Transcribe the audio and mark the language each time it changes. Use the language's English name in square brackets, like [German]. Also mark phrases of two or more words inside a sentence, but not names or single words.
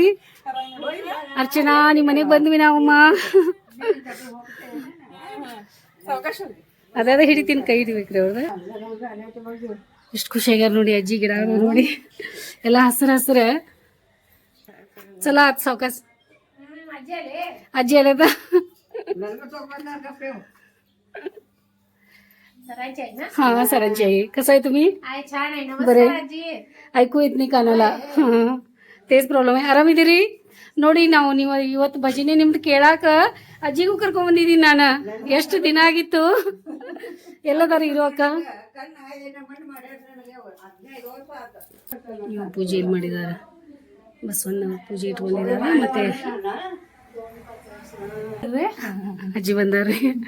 [Kannada] ಅರ್ಚನಾ, ನಿಮ್ಮ ಮನೆಗೆ ಬಂದ್ವಿ ನಾವಮ್ಮ. ಅದಾದ ಹಿಡಿತೀನಿ, ಕೈ ಹಿಡಿಬೇಕ್ರಿ ಅವ್ರ. ಎಷ್ಟು ಖುಷಿ ಆಗ್ಯಾರ ನೋಡಿ. ಅಜ್ಜಿ ಗಿಡ ನೋಡಿ ಎಲ್ಲ ಹಸಿರ ಚಲೋ ಆತ್. ಸಾವಕಾಶ ಅಜ್ಜಿ ಅಲ್ಲದ [Marathi] हा सरांची आई. कसं आहे तुम्ही? बरे ऐकू येत नाही कानाला. हां, तेच प्रॉब्लेम आहे. [Kannada] ಆರಾಮಿದ್ದೀರಿ? ನೋಡಿ, ನೀವು ಇವತ್ತು ಭಜನೆ ನಿಮ್ದು ಕೇಳಾಕ ಅಜ್ಜಿಗೂ ಕರ್ಕೊಂಡ್ ಬಂದಿದ್ದೀನಿ ನಾನು. ಎಷ್ಟು ದಿನ ಆಗಿತ್ತು. ಎಲ್ಲದಾರ ಇರೋಕ ಇವ ಪೂಜೆ ಇಲ್ಲಿ ಮಾಡಿದಾರ. ಬಸವಣ್ಣ ಪೂಜೆ ಇಟ್ಕೊಂಡಿದಾರ. ಮತ್ತೆ ಅಜ್ಜಿ ಬಂದಾರ್ರಿ.